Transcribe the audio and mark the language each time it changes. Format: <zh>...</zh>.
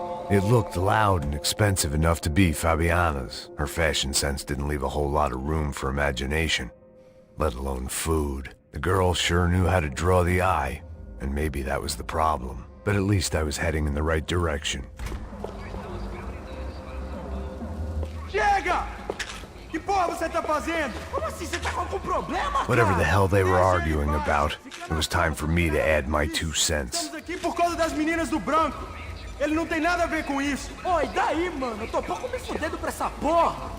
<en>It looked loud and expensive enough to be Fabiana's. Her fashion sense didn't leave a whole lot of room for imagination, let alone food. The girl sure knew how to draw the eye, and maybe that was the problem. But at least I was heading in the right direction.</en> <pt>Chega! Que porra você tá fazendo? Como assim? Você tá com algum problema?</pt> <en>Whatever the hell they were arguing about, it was time for me to add my 2 cents.</en> <pt>Estamos aqui por causa das meninas do branco. Ele não tem nada a ver com isso. Oi, daí, mano? Eu tô pouco me fudendo pra essa porra.</pt>